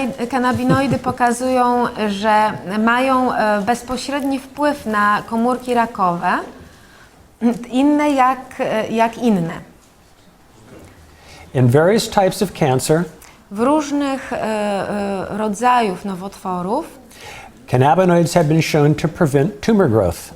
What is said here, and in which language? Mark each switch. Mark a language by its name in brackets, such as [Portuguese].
[Polish] Kannabinoidy pokazują, że mają bezpośredni wpływ na komórki rakowe, inne jak inne. [English] In various types of cancer, [Polish] W różnych rodzajów nowotworów [English] cannabinoids have been shown to prevent tumor growth.